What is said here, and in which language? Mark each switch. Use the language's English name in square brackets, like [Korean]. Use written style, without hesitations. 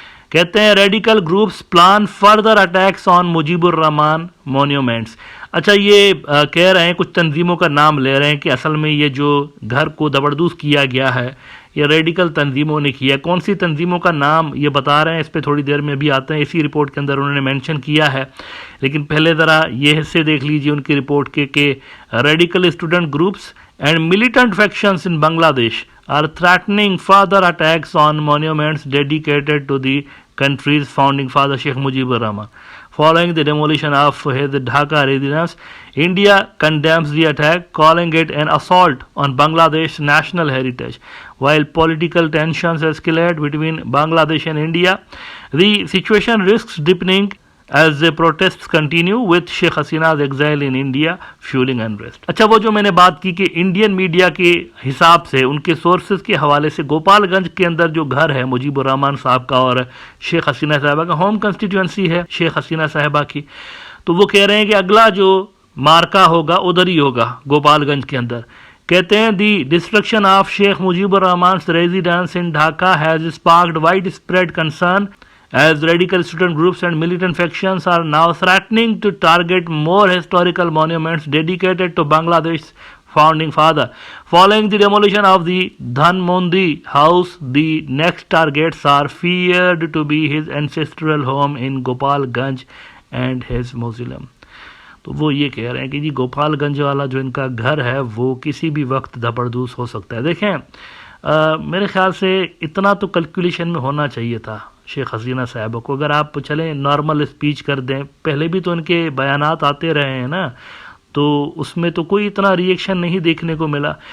[Urdu] کہتے ہیں radical groups plan further attacks آن مجیب الرحمان مونیومنٹس۔ اچھا، یہ کہہ رہے ہیں، کچھ تنظیموں کا نام لے رہے ہیں کہ اصل میں یہ جو گھر کو دبردوز کیا گیا ہے یہ ریڈیکل تنظیموں نے کیا ہے۔ کون سی تنظیموں کا نام یہ بتا رہے ہیں، اس پہ تھوڑی دیر میں بھی آتے ہیں، اسی رپورٹ کے اندر انہوں نے مینشن کیا ہے، لیکن پہلے ذرا یہ حصے دیکھ لیجیے ان کی رپورٹ کے کہ [English] Radical student groups and militant factions in Bangladesh are threatening further attacks on monuments dedicated to the country's founding father Sheikh Mujibur Rahman. Following the demolition of his Dhaka residence, India condemns the attack, calling it an assault on Bangladesh's national heritage. While political tensions escalate between Bangladesh and India, the situation risks deepening as the protests continue with Sheikh Hasina's exile in India fueling unrest. [Urdu] اچھا، وہ جو میں نے بات کی کہ Indian media کے حساب سے ان کے سورسز کے حوالے سے گوپال گنج کے اندر جو گھر ہے مجیب الرحمان صاحب کا اور شیخ حسینہ صاحبہ کا، ہوم کنسٹیٹوئنسی ہے شیخ حسینہ صاحبہ کی، تو وہ کہہ رہے ہیں کہ اگلا جو مارکا ہوگا ادھر ہی ہوگا گوپال گنج کے اندر۔ کہتے ہیں [English] The destruction of Sheikh Mujeeb الرحمان's residence in Dhaka has sparked widespread concern as radical student groups and militant factions are now threatening to target more historical monuments dedicated to Bangladesh's founding father. Following the demolition of the Dhanmondi house, the next targets are feared to be his ancestral home in Gopalganj and his mausoleum. [Urdu] تو وہ یہ کہہ رہے ہیں کہ جی گوپال گنج والا جو ان کا گھر ہے وہ کسی بھی وقت دھپڑدوس ہو سکتا ہے. دیکھیں میرے خیال سے اتنا تو کیلکولیشن میں ہونا چاہیے تھا شیخ حسینہ صاحبہ کو. اگر آپ چلیں نارمل اسپیچ کر دیں, پہلے بھی تو ان کے بیانات آتے رہے ہیں نا, تو اس میں تو کوئی اتنا ری ایکشن نہیں دیکھنے کو ملا.